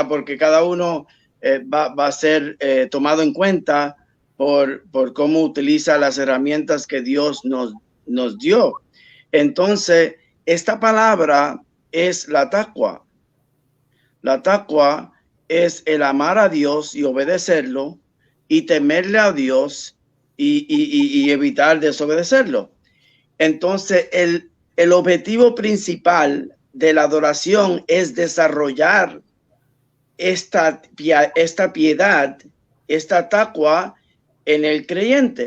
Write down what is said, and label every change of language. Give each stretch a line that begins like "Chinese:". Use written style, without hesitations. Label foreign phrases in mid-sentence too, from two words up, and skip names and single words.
Spanish: Porque cada uno va a ser tomado en cuenta por cómo utiliza las herramientas que Dios nos dio. Entonces, esta palabra es la taqwa. La taqwa es el amar a Dios y obedecerlo y temerle a Dios y evitar desobedecerlo. Entonces, el objetivo principal de la adoración es desarrollar esta piedad, esta taqwa en el creyente.